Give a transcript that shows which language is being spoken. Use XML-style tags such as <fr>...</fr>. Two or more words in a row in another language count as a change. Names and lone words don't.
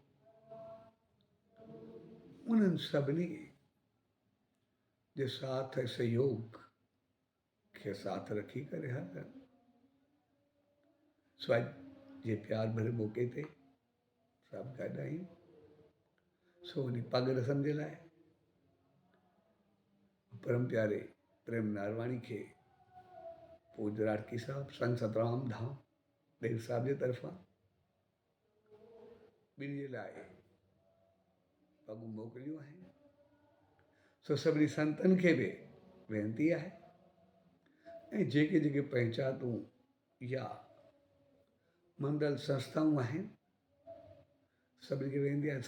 <sd>उन्हनि सभिनी जे साथ ऐं सहयोग खे साथ रखी करे हलनि। सो अॼु जे प्यार भरे मौक़े ते सभु गॾु आहियूं। सो उन पग रसम जे लाइ परम प्यारे प्रेम नारवाणी खे पूज्य राटकी साहब संत सतराम धाम देव साहब जे तरफ़ां ॿिनि जे लाइ पगूं मोकिलियूं आहिनि। सो सभिनी संतनि खे बि वेनती आहे, ऐं जेके जेके पंचायतूं या मंडल संस्थाऊं आहिनि सभिनी खे वेंदी आहे</sd>